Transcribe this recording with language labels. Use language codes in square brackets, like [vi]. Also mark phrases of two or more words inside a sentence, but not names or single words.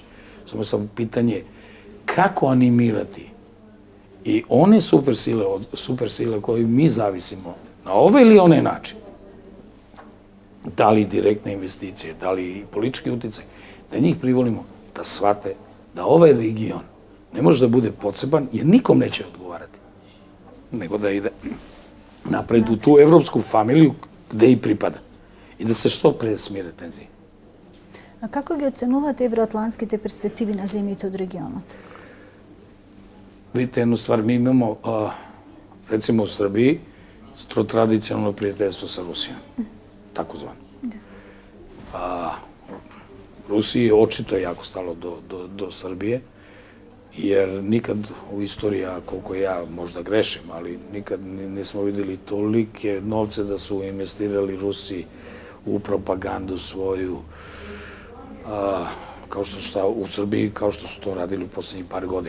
[sr] Samo pitanje kako animirati i one supersile koje mi zavisimo na ovaj ili onaj način, da li direktne investicije, da li politički uticaj, da njih privolimo da shvate da ovaj region ne može da bude poseban jer nikom neće odgovarati, nego da ide napred u tu evropsku familiju gde i pripada i da se što pre smire tenzije. [mk] A kako ги оценувате евроатлантските перспективи на земјите од регионот? [sr] Vidite jednu stvar, mi imamo, recimo u Srbiji, tradicionalno prijateljstvo sa Rusijom, takozvano. Rusiji je očito jako stalo do Srbije, jer nikad u istoriji, koliko ja možda grešim, ali nikad nismo videli tolike novce da su investirali Rusi u propagandu svoju, kao što su u Srbiji, kao što su to radili u poslednjih par godina.